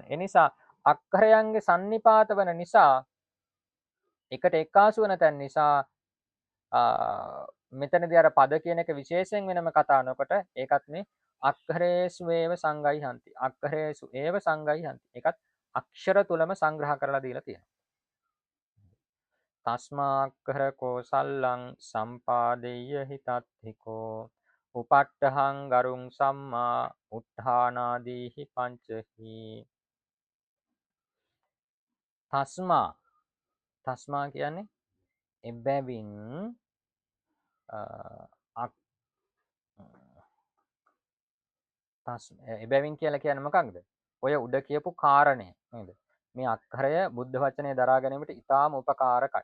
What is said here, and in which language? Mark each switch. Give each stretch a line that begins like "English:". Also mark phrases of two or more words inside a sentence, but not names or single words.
Sinhala: ඒ නිසා අක්කරයන්ගේ සන්නිපාත වෙන නිසා එකට එක්කාසු වෙන තැන් නිසා මෙතනදී අර පද කියන එක විශේෂයෙන් වෙනම කතා නොකොට ඒකත් මේ
Pali: අක්ඛරේසු ඒව සංගයිහන්ති. අක්ඛරේසු ඒව සංගයිහන්ති.
Sinhala: ඒකත් අක්ෂර තුලම සංග්‍රහ කරලා දීලා තියෙනවා.
Pali: තස්මාක්ඛර කෝසල්ලං සම්පාදෙය්‍ය හිතත්තිකෝ උපට්ඨහං ගරුං සම්මා උත්ථානාදීහි පංචහි.
Sinhala: තස්මා කියන්නේ එබැවින් එබැවින් කියලා කියන්නේ මොකක්ද? ඔය උඩ කියපු කාරණය නේද? මේ අක්ඛරය බුද්ධ වචනේ දරා ගැනීමට ඉතාම උපකාරකයි.